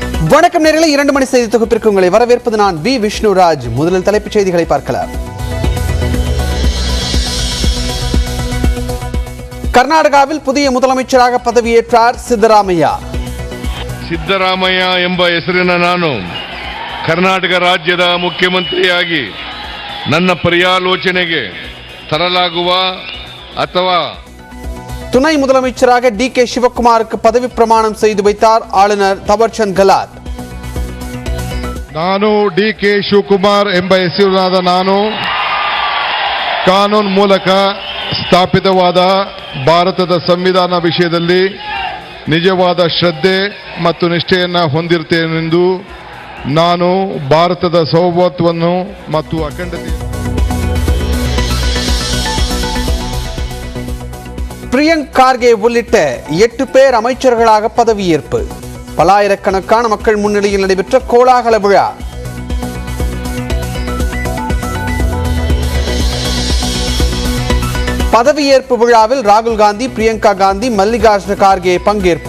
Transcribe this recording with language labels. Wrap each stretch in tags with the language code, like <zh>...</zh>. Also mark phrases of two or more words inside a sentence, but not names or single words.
<ta>வணக்கம் நேயர்களே, 2 மணி செய்தி தொகுப்பிற்கு உங்களை வரவேற்பது நான் வி விஷ்ணுராஜ். முதலில் தலைப்புச் செய்திகளை பார்க்கலாம். ಕರ್ನಾಟಕவில் புதிய முதலமைச்சராக பதவியேற்றார் ಸಿದ್ದರಾಮಯ್ಯ.</ta> <kn>ಸಿದ್ದರಾಮಯ್ಯ ಎಂಬ ಹೆಸರಿನ ನಾನು ಕರ್ನಾಟಕ ರಾಜ್ಯದ ಮುಖ್ಯಮಂತ್ರಿಯಾಗಿ ನನ್ನ ಪರ್ಯಾಲೋಚನೆಗೆ ತರಲಾಗುವ ಅಥವಾ</kn> <ta>துணை முதலமைச்சராக டி.கே. ಶಿವಕುಮಾರ್க்கு பதவி பிரமாணம் செய்து வைத்தார் ஆளுநர் தவர்சந்த் ಗೆಹ್ಲೋಟ್.</ta> <kn>ನಾನು ಡಿ.ಕೆ. ಶಿವಕುಮಾರ್ ಎಂಬ ಹೆಸರಿನಾದ ನಾನು ಕಾನೂನು ಮೂಲಕ ಸ್ಥಾಪಿತವಾದ ಭಾರತದ ಸಂವಿಧಾನ ವಿಷಯದಲ್ಲಿ ನಿಜವಾದ ಶ್ರದ್ಧೆ ಮತ್ತು ನಿಷ್ಠೆಯನ್ನು ಹೊಂದಿರುತ್ತೇನೆಂದು ನಾನು ಭಾರತದ ಸಾರ್ವಭೌಮತ್ವವನ್ನು ಮತ್ತು ಅಖಂಡತೆ</kn> <ta>பிரியங்க் கார்கே உள்ளிட்ட 8 பேர் அமைச்சர்களாக பதவியேற்பு. பல்லாயிரக்கணக்கான மக்கள் முன்னிலையில் நடைபெற்ற கோலாகல விழா. பதவியேற்பு விழாவில் ராகுல் காந்தி, பிரியங்கா காந்தி, மல்லிகார்ஜுன கார்கே பங்கேற்பு.</ta>